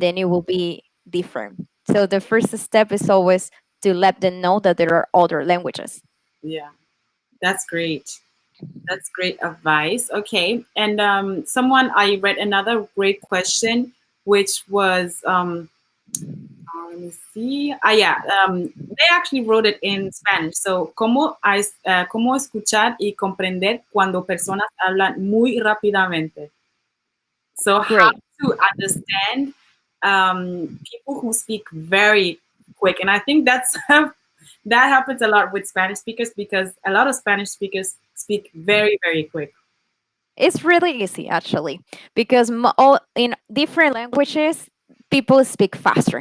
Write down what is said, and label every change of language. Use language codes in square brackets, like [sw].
[en] them it will be different. So the first step is always to let them know that there are other languages. Yeah, that's great. That's great advice. Okay, and someone I read another great question, which was let me see. Yeah, they actually wrote it in Spanish. [es] So, cómo escuchar y comprender cuando personas hablan muy rápidamente. [en] So, how Great. to understand people who speak very quick, and I think that's that happens a lot with Spanish speakers because a lot of Spanish speakers speak very, very quick. It's really easy actually, because in different languages, people speak faster